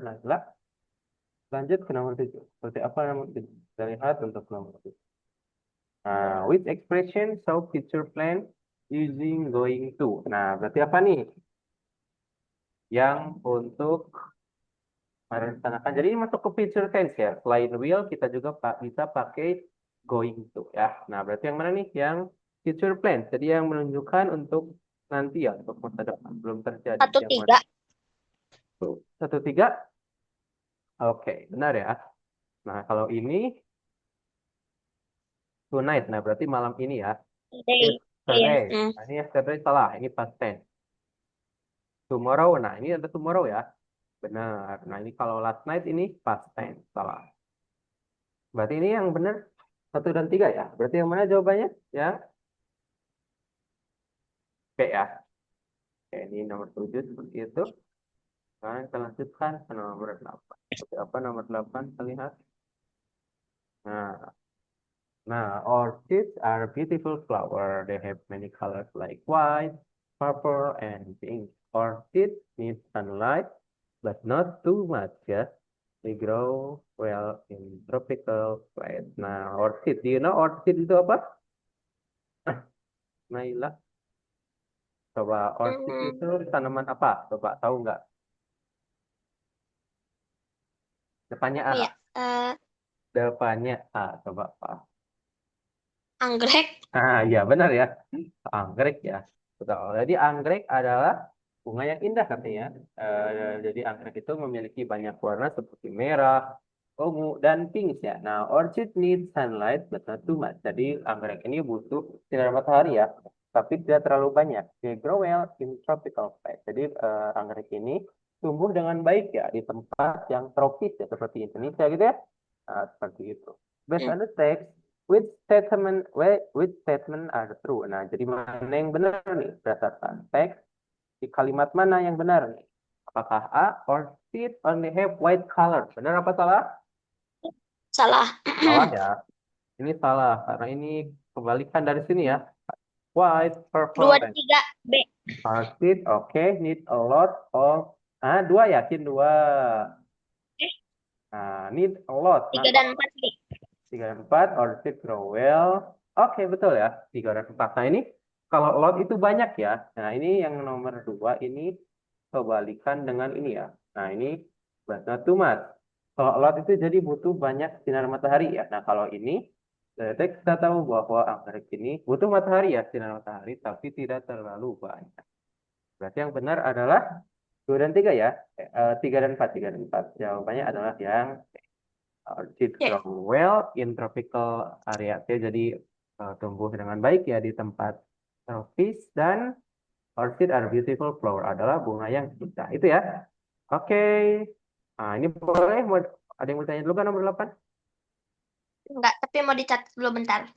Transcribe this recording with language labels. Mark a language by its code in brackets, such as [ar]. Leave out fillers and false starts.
[id] Nah, setelah lanjut ke nomor 7. Seperti apa nomor 7? Kita lihat untuk nomor 7. [en] Nah, which expression show future plan using going to? [id] Nah, berarti apa nih? Yang untuk merencanakan. Jadi ini masuk ke future tense ya. Selain will, kita juga bisa pakai going to ya. Nah, berarti yang mana nih? Yang future plan. Jadi yang menunjukkan untuk nanti ya, untuk masa depan. Belum terjadi. Satu Yang mana? tiga. 1, 3. Oke, benar ya. Nah, kalau ini tonight. Nah, berarti malam ini ya. [en] Day. Iya. Yesterday. Hmm. [id] Nah, ini yesterday salah. Ini past tense. Tomorrow. Nah, ini ada tomorrow ya. Benar. Nah, ini kalau last night ini past tense. Salah. Berarti ini yang benar 1 dan 3 ya. Berarti yang mana jawabannya? Yang B ya. Oke, ini nomor 7 seperti itu. Nah, kita lanjutkan ke nomor 8. Seperti apa nomor 8? Kita lihat. [en] Nah, orchids are beautiful flower. They have many colors like white, purple, and pink. Orchids need sunlight, but not too much ya. They grow well in tropical plants. Nah, orchid. Do you know orchid itu apa? [id] Naila, coba orchid itu Hmm. tanaman apa? Coba tahu nggak? Depannya A. Apa ya? Depannya A. Coba apa? Anggrek. Ya benar ya. Anggrek ya. Betul. Jadi anggrek adalah bunga yang indah katanya. Jadi anggrek itu memiliki banyak warna seperti merah, ungu, dan pink ya. [en] Nah, orchid needs sunlight but not too much. [id] Jadi anggrek ini butuh sinar matahari ya, tapi tidak terlalu banyak. [en] They grow well in tropical place. [id] Jadi anggrek ini tumbuh dengan baik ya di tempat yang tropis ya seperti Indonesia gitu ya. Nah, seperti itu. Based Hmm. [en] on the text, which statement are true? [id] Nah, jadi mana yang benar nih berdasarkan teks di kalimat mana yang benar nih? [en] Apakah A or C only have white color? Benar apa salah? [id] Salah. Salah ya. Ini salah karena ini kebalikan dari sini ya. [en] White, purple, [id] Dua [en] and [id] tiga B. [en] orchid. Oke, need a lot of. Dua yakin dua. Eh, Need a lot. Nah, [id] 3 dan 4 B. 3 dan 4, orchid grow well. Oke, betul ya. 3 dan 4. Nah, ini kalau lot itu banyak ya. Nah, ini yang nomor 2 ini kebalikan dengan ini ya. Nah, ini but not too much. Kalau lot itu jadi butuh banyak sinar matahari ya. Nah, kalau ini berarti kita tahu bahwa anggrek ini butuh matahari ya, sinar matahari, tapi tidak terlalu banyak. Berarti yang benar adalah 2 dan 3 ya. 3 dan 4, 3 dan 4. Jawabannya adalah yang orchid C. [en] grow well in tropical area. [id] Oke, jadi tumbuh dengan baik ya di tempat tropis dan orchid are beautiful flower adalah bunga yang indah. Itu ya. Oke. Nah, ini boleh ada yang mau tanya dulu kan nomor 8? Enggak, tapi mau dicatat dulu bentar.